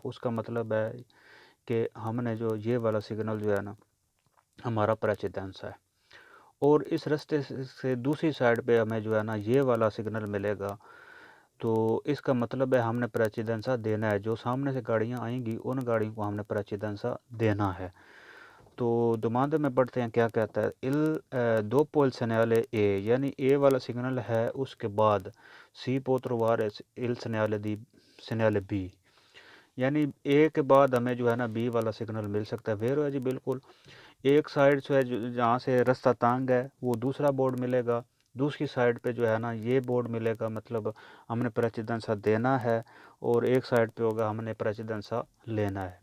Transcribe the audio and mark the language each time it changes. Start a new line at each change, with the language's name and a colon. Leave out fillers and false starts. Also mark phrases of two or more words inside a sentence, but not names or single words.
Urdu: اس کا مطلب ہے کہ ہم نے جو یہ والا سگنل جو ہے نا ہمارا پریسیڈنس ہے، اور اس راستے سے دوسری سائڈ پہ ہمیں جو ہے نا یہ والا سگنل ملے گا. تو اس کا مطلب ہے ہم نے پریسیڈنسا دینا ہے، جو سامنے سے گاڑیاں آئیں گی ان گاڑیوں کو ہم نے پریسیڈنسا دینا ہے. تو دوماندے میں پڑھتے ہیں کیا کہتا ہے
Italian: dopo il segnale A,
Urdu: یعنی اے والا سگنل ہے اس کے بعد
Italian: si potrà trovare il segnale B,
Urdu: یعنی اے کے بعد ہمیں جو ہے نا بی والا سگنل مل سکتا ہے. ویرو ہے جی. بالکل ایک سائڈ سے جہاں سے راستہ تانگ ہے وہ دوسرا بورڈ ملے گا، دوسری سائڈ پہ جو ہے نا یہ بورڈ ملے گا، مطلب ہم نے پریسیڈنسا دینا ہے، اور ایک سائڈ پہ ہوگا ہم نے پریسیڈنسا لینا ہے.